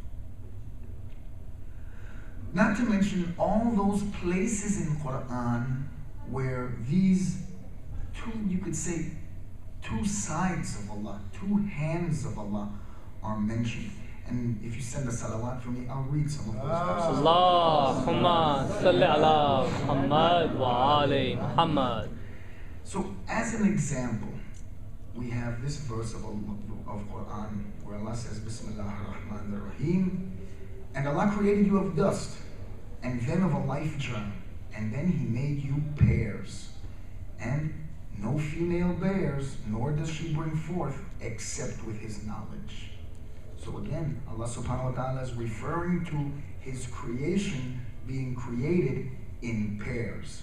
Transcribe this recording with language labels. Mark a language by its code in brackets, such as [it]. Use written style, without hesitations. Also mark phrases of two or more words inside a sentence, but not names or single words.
[en] Not to mention all those places in Quran where these two, you could say, two sides of Allah, two hands of Allah are mentioned. And if you send a salawat for me, I'll read some of those verses. [ar] اللهم صل على محمد وآل محمد. [en] So, as an example, we have this verse of Quran where Allah says, [ar] بسم الله الرحمن الرحيم, [en] and Allah created you of dust, and then of a life germ, and then He made you pairs, and no female bears, nor does she bring forth except with his knowledge. So again, Allah [ar] سبحانه وتعالى [en] is referring to his creation being created in pairs.